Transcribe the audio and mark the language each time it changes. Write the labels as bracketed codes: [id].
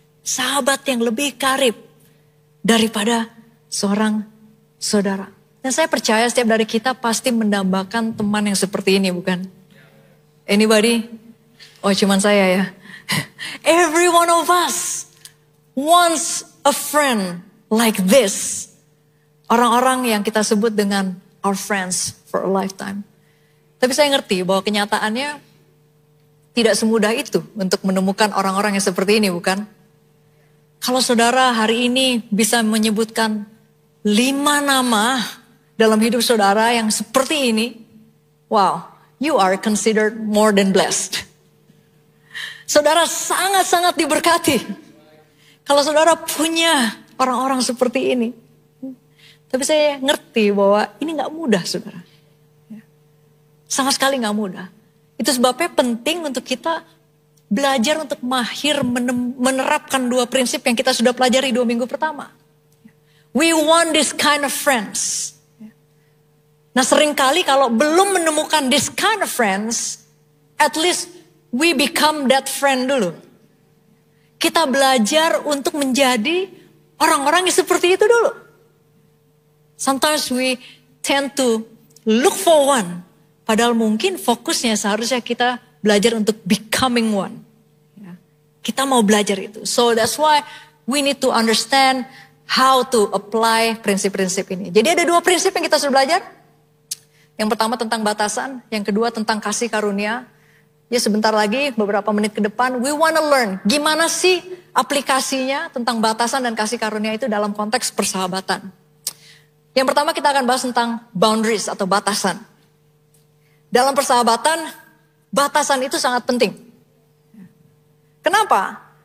[id] Sahabat yang lebih karib daripada seorang saudara. Dan saya percaya setiap dari kita pasti mendambakan teman yang seperti ini, bukan? [en] Anybody? [id] Oh, cuman saya ya. [en] Every one of us wants a friend like this. [id] Orang-orang yang kita sebut dengan [en] our friends for a lifetime. [id] Tapi saya ngerti bahwa kenyataannya tidak semudah itu untuk menemukan orang-orang yang seperti ini, bukan? Kalau saudara hari ini bisa menyebutkan 5 nama dalam hidup saudara yang seperti ini, wow, [en] you are considered more than blessed. [id] Saudara sangat-sangat diberkati. Kalau saudara punya orang-orang seperti ini. Tapi saya ngerti bahwa ini gak mudah, saudara. Sama sekali gak mudah. Itu sebabnya penting untuk kita belajar untuk mahir menerapkan 2 prinsip yang kita sudah pelajari 2 minggu pertama. [en] We want this kind of friends. [id] Nah, seringkali kalau belum menemukan [en] this kind of friends, at least we become that friend [id] dulu. Kita belajar untuk menjadi orang-orang yang seperti itu dulu. [en] Sometimes we tend to look for one. [id] Padahal mungkin fokusnya seharusnya kita belajar untuk [en] becoming one. [id] Kita mau belajar itu. [en] So that's why we need to understand how to apply [id] prinsip-prinsip ini. Jadi ada 2 prinsip yang kita sudah belajar. Yang pertama tentang batasan, yang kedua tentang kasih karunia. Ya sebentar lagi, beberapa menit ke depan, [en] we wanna learn [id] gimana sih aplikasinya tentang batasan dan kasih karunia itu dalam konteks persahabatan. Yang pertama kita akan bahas tentang boundaries atau batasan. Dalam persahabatan, batasan itu sangat penting. Kenapa?